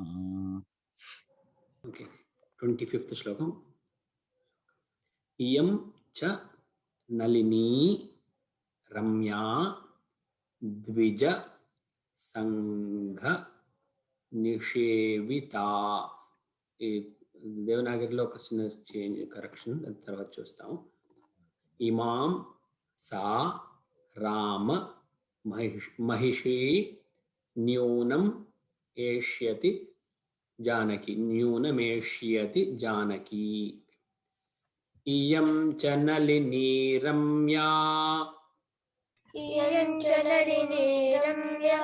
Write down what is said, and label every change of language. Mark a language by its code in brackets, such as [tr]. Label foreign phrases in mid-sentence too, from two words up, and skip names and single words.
[en] Okay, 25th श्लोकम्. [sa] इयं च नलिनी रम्या द्विज संघ निषेविता. [te] देवनागरिలో ఒక చిన్న [en] change correction [te] తర్వాత చూస్తాం. [sa] ఇమాం సా రామ महिषी न्यूनम एष्यति जानकी. न्यूनमेष्यति जानकी. इयं च नलिनी रम्या. इयं च नलिनी रम्या.